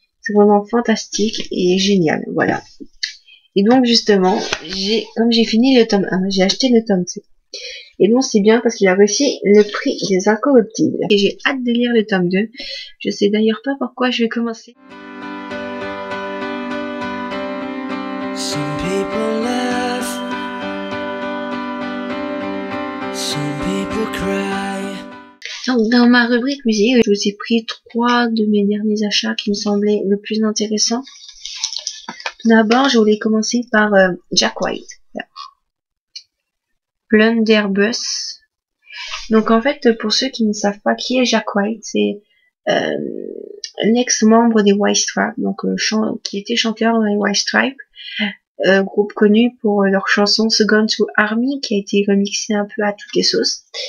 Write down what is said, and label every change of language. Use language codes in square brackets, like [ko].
[fr] C'est vraiment fantastique et génial, voilà. Et donc justement, comme j'ai fini le tome 1, j'ai acheté le tome 2. Et donc c'est bien parce qu'il a réussi le prix des Incorruptibles. Et j'ai hâte de lire le tome 2. Je sais d'ailleurs pas pourquoi je vais commencer. [en] Some people laugh, some people cry. [fr] Donc dans ma rubrique musique, je vous ai pris 3 de mes derniers achats qui me semblaient le plus intéressants. Tout d'abord, je voulais commencer par Jack White. Blunderbuss. Donc en fait, pour ceux qui ne savent pas qui est Jack White, c'est l'ex-membre des White Stripes, donc qui était chanteur dans les White Stripes, groupe connu pour leur chanson Second to Army, qui a été remixée un peu à toutes les sauces.